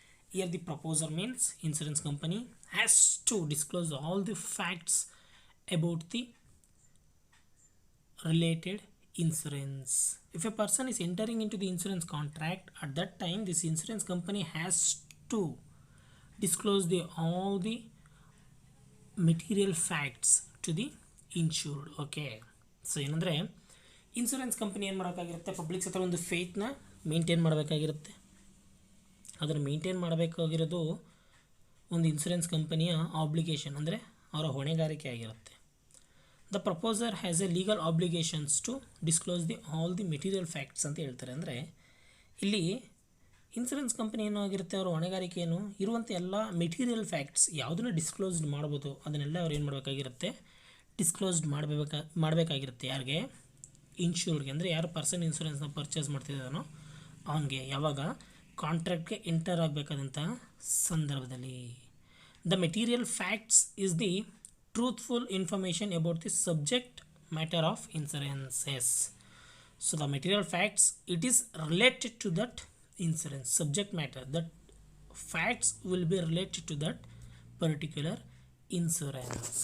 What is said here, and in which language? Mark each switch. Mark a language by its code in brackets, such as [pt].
[en] Here the proposer means insurance company has to disclose all the facts about the related insurance. If a person is entering into the insurance contract, at that time this insurance company has to disclose all the material facts to the insured. [kn] Okay, so ಏನಂದರೆ insurance company ಏನು ಮಾಡೋಕ್ಕಾಗಿರುತ್ತೆ, publics ಹತ್ರ ಒಂದು ಫೇತ್ನ maintain ಮಾಡಬೇಕಾಗಿರುತ್ತೆ. ಅದನ್ನು maintain ಮಾಡಬೇಕಾಗಿರೋದು ಒಂದು insurance ಕಂಪನಿಯ obligation, ಅಂದರೆ ಅವರ ಹೊಣೆಗಾರಿಕೆ ಆಗಿರುತ್ತೆ. [en] the proposer has a legal obligations to disclose all the material facts [kn] ಅಂತ ಹೇಳ್ತಾರೆ. ಅಂದರೆ ಇಲ್ಲಿ ಇನ್ಶೂರೆನ್ಸ್ ಕಂಪನಿ ಏನೋ ಆಗಿರುತ್ತೆ, ಅವರ ಹೊಣೆಗಾರಿಕೆ ಏನು, ಇರುವಂಥ ಎಲ್ಲ ಮೆಟೀರಿಯಲ್ ಫ್ಯಾಕ್ಟ್ಸ್ ಯಾವುದನ್ನು ಡಿಸ್ಕ್ಲೋಸ್ಡ್ ಮಾಡ್ಬೋದು ಅದನ್ನೆಲ್ಲ ಅವ್ರು ಏನು ಮಾಡಬೇಕಾಗಿರುತ್ತೆ, ಡಿಸ್ಕ್ಲೋಸ್ಡ್ ಮಾಡಬೇಕಾಗಿರುತ್ತೆ. ಯಾರಿಗೆ, ಇನ್ಶೂರ್ಡ್ಗೆ, ಅಂದರೆ ಯಾರು ಪರ್ಸನ್ ಇನ್ಶೂರೆನ್ಸ್ನ ಪರ್ಚೇಸ್ ಮಾಡ್ತಿದ್ದಾನೋ ಅವನಿಗೆ, ಯಾವಾಗ ಕಾಂಟ್ರಾಕ್ಟ್ಗೆ ಎಂಟರ್ ಆಗಬೇಕಾದಂಥ ಸಂದರ್ಭದಲ್ಲಿ. [en] The material facts is the truthful information about the subject matter of insurances. So the material facts, it is related to that insurance subject matter, that facts will be related to that particular insurance.